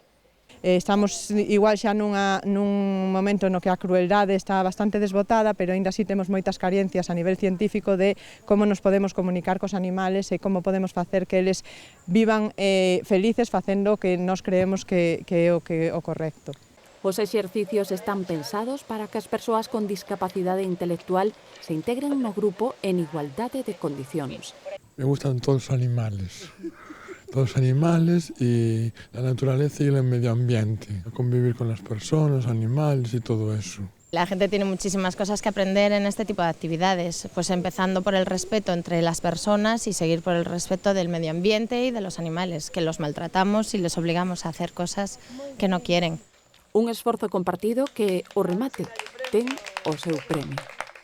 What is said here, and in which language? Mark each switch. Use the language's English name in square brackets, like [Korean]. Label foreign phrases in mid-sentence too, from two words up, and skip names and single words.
[Galician] Estamos igual xa nun momento no que a crueldade está bastante desbotada, pero aínda así temos moitas carencias a nivel científico de como nos podemos comunicar cos animales e como podemos facer que eles vivan felices facendo o que nós creemos que é o correcto. Os exercicios están pensados para que as persoas con discapacidade intelectual se integren no grupo en igualdade de condicións. [Spanish] Me gustan todos los animales y la naturaleza y el medio ambiente, convivir con las personas, animales y todo eso. La gente tiene muchísimas cosas que aprender en este tipo de actividades, pues empezando por el respeto entre las personas y seguir por el respeto del medio ambiente y de los animales, que los maltratamos y les obligamos a hacer cosas que no quieren. [Galician] Un esforzo compartido que, o remate, ten o seu premio.